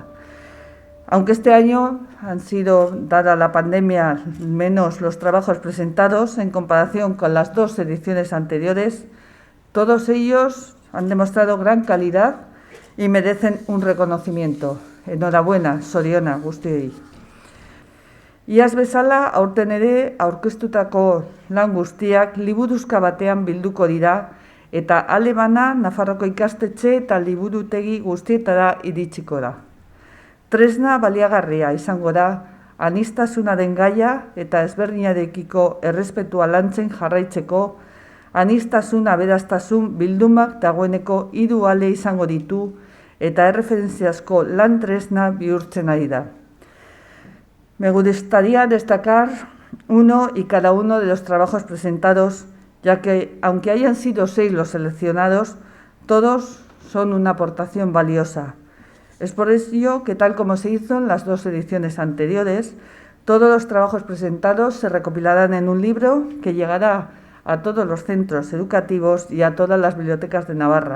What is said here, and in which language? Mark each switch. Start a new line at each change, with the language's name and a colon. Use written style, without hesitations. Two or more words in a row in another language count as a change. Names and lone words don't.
Spanish: Aunque este año han sido, dada la pandemia, menos los trabajos presentados en comparación con las 2 ediciones anteriores, todos ellos han demostrado gran calidad y merecen un reconocimiento. Enhorabuena,
Basque: Soriona guztiei. Iaz bezala, aurten ere aurkeztutako lan guztiak liburuzka batean bilduko dira eta alemana Nafarroko ikastetxe eta liburutegi guztietara iritsiko da. Tresna baliagarria izango da aniztasunaren gaia eta ezberdinarekiko errespetua lantzen jarraitzeko, aniztasun aberastasun bildumak dagoeneko 3 ale izango ditu eta erreferentziazko lan tresna bihurtzen ari da.
Spanish: Me gustaría destacar uno y cada uno de los trabajos presentados, ya que, aunque hayan sido 6 los seleccionados, todos son una aportación valiosa. Es por ello que, tal como se hizo en las 2 ediciones anteriores, todos los trabajos presentados se recopilarán en un libro que llegará a todos los centros educativos y a todas las bibliotecas de Navarra.